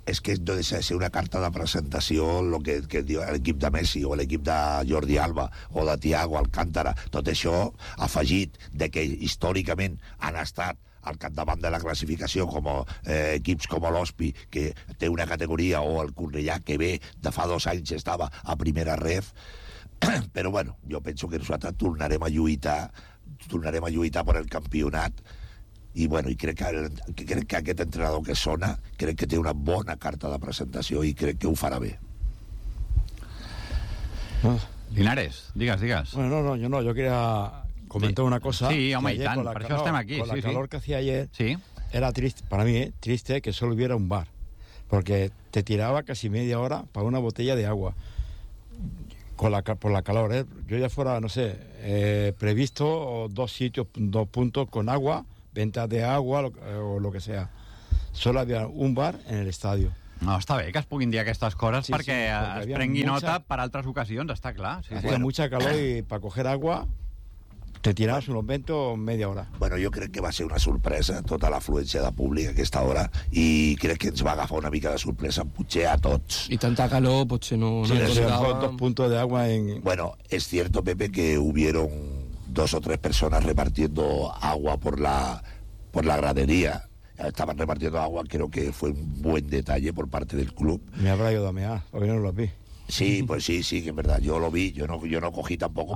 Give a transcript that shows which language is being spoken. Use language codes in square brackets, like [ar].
[ca] és que no deixa de ser una carta de presentació lo que diu l'equip de Messi o l'equip de Jordi Alba o de Thiago Alcántara, tot això afegit de que històricament han estat al capdavant de la classificació com equips com l'Hospi, que té una categoria, o el Cornellà, que ve de fa 2 anys estava a primera ref. Però bueno, jo penso que nosaltres tornarem a lluitar per el campionat i bueno, i crec que aquest entrenador que sona, crec que té una bona carta de presentació i crec que ho farà bé. Linares, digues. [es] Bueno, no, [ca] jo [es] quería comentar una cosa. [ca] Sí, home, i tant, per això estem aquí. [es] Con la calor que hacía ayer, sí. Era triste, para mí, triste que solo hubiera un bar, porque te tiraba casi media hora para una botella de agua. Por la calor, ¿eh? Yo ya fuera, no sé, previsto dos sitios, dos puntos con agua, ventas de agua o lo que sea. Solo había un bar en el estadio. [ca] No, està bé que es puguin dir aquestes coses, sí, perquè, sí, perquè es prengui [es] mucha... [ca] nota per altres ocasions, està clar. [es] Sí, bueno. [ca] Hi ha [es] mucha calor [ca] i per [es] coger agua [ca] te tiraves [es] un momento media hora. [ca] Bueno, jo crec que va ser una sorpresa tota l'afluència de públic aquesta hora i crec que ens va agafar una mica de sorpresa potser a tots. I tanta calor potser no... Sí, no [es] sí, dos puntos de agua en... Bueno, es cierto, Pepe, que hubieron dos o tres personas repartiendo agua por la gradería. Estaban repartiendo agua, creo que fue un buen detalle por parte del club. Me habrá ayudado a mear, porque no lo vi. Sí, pues sí, sí, que es verdad, yo lo vi, yo no cogí tampoco.